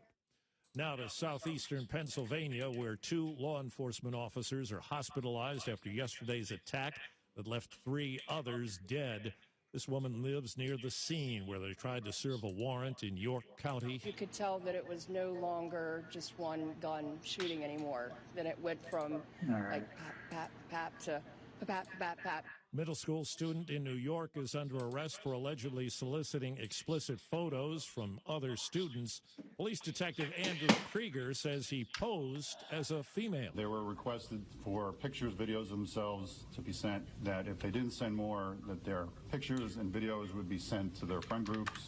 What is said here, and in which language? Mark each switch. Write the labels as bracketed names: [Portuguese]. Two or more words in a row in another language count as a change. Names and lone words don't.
[English] Now to southeastern Pennsylvania, where 2 law enforcement officers are hospitalized after yesterday's attack that left 3 others dead. This woman lives near the scene where they tried to serve a warrant in York County. You could tell that it was no longer just one gun shooting anymore. Then it went from like pap, pap, pap to pap, pap, pap. Middle school student in New York is under arrest for allegedly soliciting explicit photos from other students. Police detective Andrew Krieger says he posed as a female. They were requested for pictures, videos themselves to be sent, that if they didn't send more, that their pictures and videos would be sent to their friend groups.